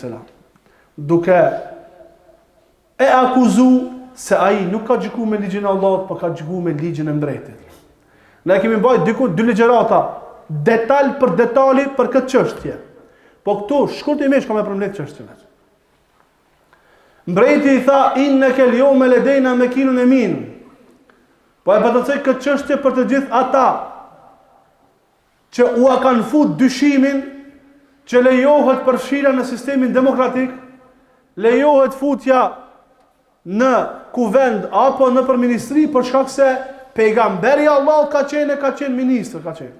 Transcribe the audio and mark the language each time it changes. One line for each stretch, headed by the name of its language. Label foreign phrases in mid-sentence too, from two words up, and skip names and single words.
Albanian: Duke e akuzu se ai nuk ka gjyku me ligjin e Allahut, por ka gjyku me ligjin e mbretit. Ne kemi bajt diku dy ligjërata, detal për detali për këtë çështje. Po këtu shkurtimisht kam e përmbledh çështjen. Mbreti i tha
Arabic: إنك اليوم لدينا مكين أمين.
Albanian: Po e përtëcoj këtë çështje për të gjithë ata që u a kanë fut dyshimin që lejohet përfshira në sistemin demokratik, lejohet futja në kuvend apo në përministri për shkak se pejgamberi Allah ka qenë ministër, ka qenë.